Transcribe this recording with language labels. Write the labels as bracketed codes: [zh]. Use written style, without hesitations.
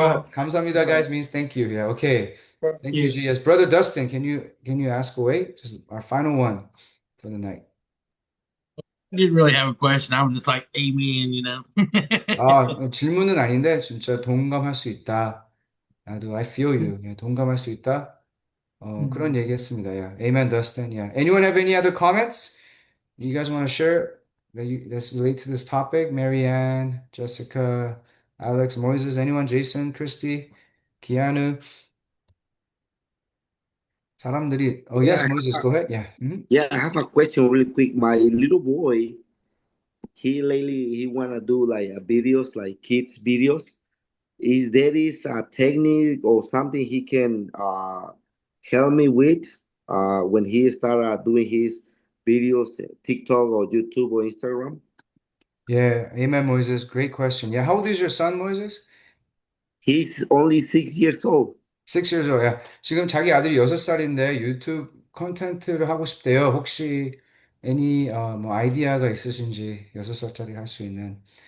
[ko] 감사합니다, [en] guys, means thank you. Yeah, okay. Thank you, G. Yes, Brother Dustin, can you ask away? Just our final one for the night. I didn't really have a question. I was just like, amen, you know. [ko] 질문은 아닌데 진짜 동감할 수 있다. 나도 [en] I feel you. [ko] 예, 동감할 수 있다. 그런 얘기했습니다. [en] Yeah. Amen, Dustin. Yeah. Anyone have any other comments you guys want to share that's relate to this topic? Marianne, Jessica, Alex, Moises, anyone? Jason, Christy, Keanu. [ko] 사람들이. [en] Oh, yes, Moses, go ahead. Yeah. Yeah, I have a question really quick. My little boy, he wanna do like videos, like kids videos. Is there a technique or something he can help me with when he start doing his videos, TikTok or YouTube or Instagram? Yeah, amen, Moses. Great question. Yeah, how old is your son, Moses? He's only 6 years old. 6 years old. Yeah. [ko] 지금 자기 아들이 6살인데 유튜브 콘텐츠를 하고 싶대요. 혹시 any 뭐 아이디어가 있으신지 6살짜리 할 수 있는.